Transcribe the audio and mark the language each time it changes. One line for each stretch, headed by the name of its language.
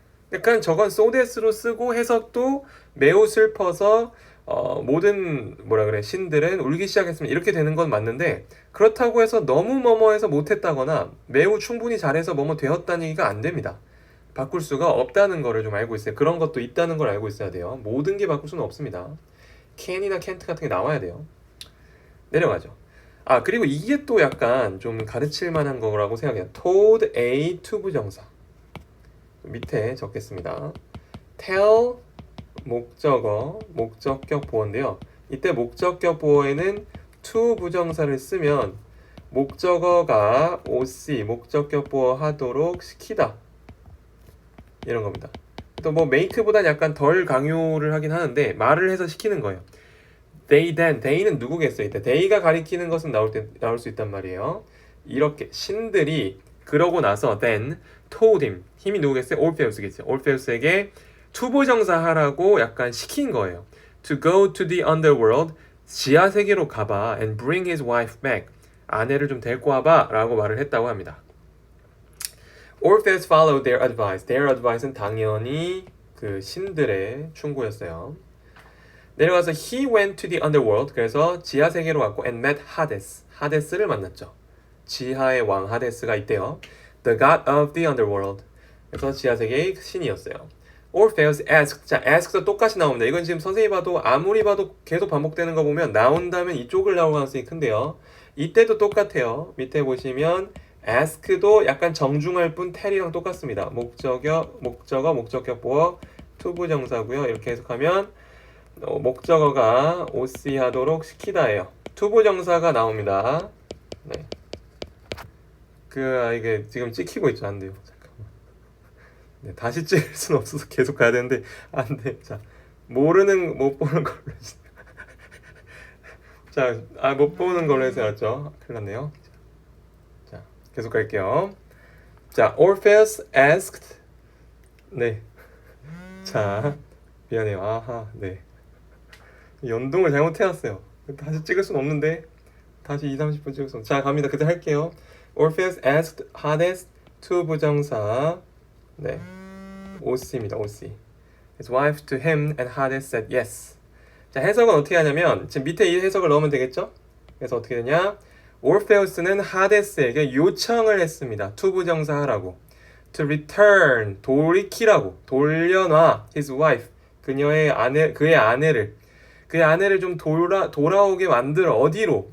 Korean: 그러니까 저건
English: so that
Korean: 으로 쓰고 해석도 매우 슬퍼서 모든 신들은 울기 시작했으면 이렇게 되는 건 맞는데, 그렇다고 해서 너무 뭐뭐해서 못했다거나 매우 충분히 잘해서 뭐뭐 되었다는 얘기가 안 됩니다. 바꿀 수가 없다는 거를 좀 알고 있어요. 그런 것도 있다는 걸 알고 있어야 돼요. 모든 게 바꿀 수는 없습니다. can이나 can't 같은 게 나와야 돼요. 내려가죠. 그리고 이게 또 약간 좀 가르칠 만한 거라고 생각해요.
English: told A to 부정사.
Korean: 밑에 적겠습니다. tell 목적어, 목적격 보어인데요. 이때 목적격 보어에는 to 부정사를 쓰면 목적어가 OC, 목적격 보어 하도록 시키다. 이런 겁니다. 또 뭐 make보다 약간 덜 강요를 하긴 하는데 말을 해서 시키는 거예요. they then, they는 누구겠어요? 이때 they가 가리키는 것은 나올 수 있단 말이에요. 이렇게 신들이 그러고 나서
English: then told him,
Korean: 힘이 누구겠어요? Orpheus겠죠. Orpheus에게 투부정사 하라고 약간 시킨 거예요.
English: To go to the underworld,
Korean: 지하 세계로 가봐
English: and bring his wife back,
Korean: 아내를 좀 데리고 와봐 라고 말을 했다고 합니다.
English: Orpheus followed their advice.
Korean: Their advice는 당연히 그 신들의 충고였어요. 내려가서
English: he went to the underworld,
Korean: 그래서 지하 세계로 갔고
English: and met Hades,
Korean: 하데스를 만났죠. 지하의 왕 하데스가 있대요.
English: The god of the underworld,
Korean: 그래서 지하 세계의 신이었어요.
English: Orpheus asked,
Korean: 자 ask도 똑같이 나옵니다. 이건 지금 선생님이 봐도 아무리 봐도 계속 반복되는 거 보면 나온다면 이쪽을 나올 가능성이 큰데요. 이때도 똑같아요. 밑에 보시면 ask도 약간 정중할 뿐 tell이랑 똑같습니다. 목적어, 목적격 보어, 투부정사고요. 이렇게 해석하면 목적어가 OC 하도록 시키다예요. 투부정사가 나옵니다. 네. 이게 지금 찍히고 있죠. 안 돼요. 잠깐만. 네, 다시 찍을 수는 없어서 계속 가야 되는데 안 돼. 자, 못 보는 걸로 해주세요. 자, 못 보는 걸로 해서 알았죠? 큰일 났네요. 자, 계속 갈게요. 자,
English: Orpheus asked.
Korean: 네. 자, 미안해요. 아하, 네. 연동을 잘못해놨어요. 다시 찍을 수는 없는데 다시 2-30분 찍을 수 없어요. 자, 갑니다. 그때 할게요.
English: Orpheus asked Hades to 부정사, 네, OC입니다. OC. His wife to him and Hades said yes.
Korean: 자, 해석은 어떻게 하냐면 지금 밑에 이 해석을 넣으면 되겠죠? 그래서 어떻게 되냐? Orpheus는 Hades에게 요청을 했습니다. to 부정사 하라고.
English: To return,
Korean: 돌이키라고, 돌려놔
English: his wife,
Korean: 그의 아내를 좀 돌아오게 만들어. 어디로?